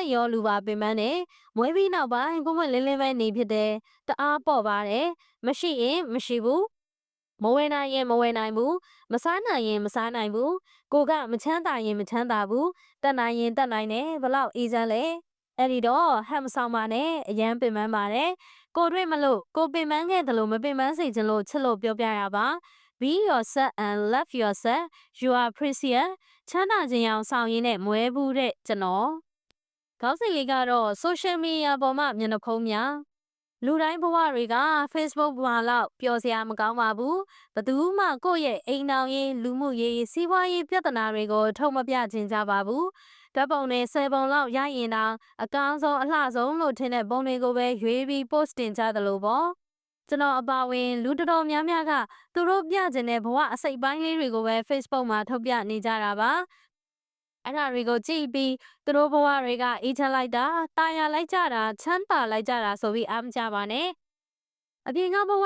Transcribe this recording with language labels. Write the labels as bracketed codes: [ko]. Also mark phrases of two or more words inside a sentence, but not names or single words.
[my] တ်ရောလူပါပင်မနဲ့မွေးပြီးနောက်ပိုင်းကိုမလင်းလင်းပဲနေဖြစ်တယ်တအားပေါ့ပါတယ်မရှိရင်မရှိဘူးမဝယ်နိုင်ရင်မဝယ်နိုင်ဘူးမစားနိုင်ရင်မစားနိုင်ဘူးကိုကမချမ်းသာရင်မချမ်းသာဘူးတက်နိုင်ရင်တက်နိုင်တယ်ဘလောက်အေးစမ်းလဲအဲ့ဒီတော့ဟန်မဆောင်ပါနဲ့အရန်ပင်ပန်းပါတယ်ကိုတွေ့မလို့ကိုပင်ပန်းခဲ့တယ်လို့မပင်ပန်းစေချင်လို့ချစ်လို့ပြောပြရပါ [en] Be yourself and love yourself. You are precious. [my] ချမ်းသာခြင်းအောင်ဆောင်ရင်းနဲ့မွဲဘူးတဲ့ကျွန်တော်ခေါင်းစဉ်လေးကတော့ [en] social media [my] ပေါ်မှာမျက်နှာဖုံးများလူတိုင်းဘဝတွေက Facebook ဘဝလောက်ပျော်စရာမကောင်းပါဘူးဘသူ မှကိုယ့်ရဲ့အိမ်တော်ရေးလူမှုရေးစီးပွားရေးပြဿနာတွေကိုထုတ်မပြခြင်းကြပါဘူးဓာတ်ပုံနဲ့10ပုံလောက်ရရင်တောင်အကောင်းဆုံးအလှဆုံးလို့ထင်တဲ့ပုံတွေကိုပဲရွေးပြီး post တင်ကြသလိုပေါ့ကျွန်တော်အပါဝင်လူတော်တော်များများကသူတို့ပြကျင်တဲ့ဘဝအစိတ်ပိုင်းလေးတွေကိုပဲ Facebook မှာထုတ်ပြနေကြတာပါအဲ့ဒါတွေကိုကြည့်ပြီးသူတို့ဘဝတွေကအေးချမ်းလိုက်တာတာယာလိုက်ကြတာချမ်းသာလိုက်ကြတာဆိုပြီးအားမကြပါနဲ့အပြင်ကဘဝ